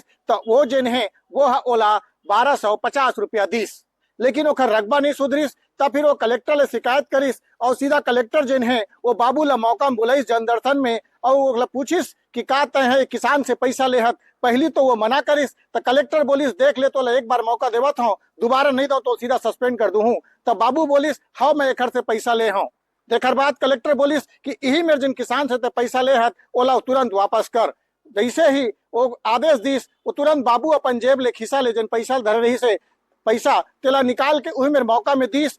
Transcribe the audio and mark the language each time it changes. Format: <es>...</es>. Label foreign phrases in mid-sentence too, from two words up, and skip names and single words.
<hne>तो वो जेन है वो ओला 1250 रुपया दिस, लेकिन ओखर रकबा नहीं सुधरिस। तब फिर वो कलेक्टर ले शिकायत करिस और सीधा कलेक्टर जेन है वो बाबू ला मौका में बुलाइस जनदर्शन में और वो पूछिस कि का तय है किसान से पैसा लेहत। पहली तो वो मना करिस, तो कलेक्टर बोलिस देख ले तो एक बार मौका देवत हूँ, दोबारा नहीं दो तो सीधा सस्पेंड कर दूँ। तब बाबू बोलिस हाँ मैं एक से पैसा ले हूँ। देकर बाद कलेक्टर बोलिस कि यही मेरे जिन किसान से पैसा ले हत ओला तुरंत वापस कर। जैसे ही वो आदेश दिस वो तुरंत बाबू अपन जेब ले खिसा ले जन पैसा धरे रही से पैसा तेला निकाल के वही मेरे मौका में दिस।</hne>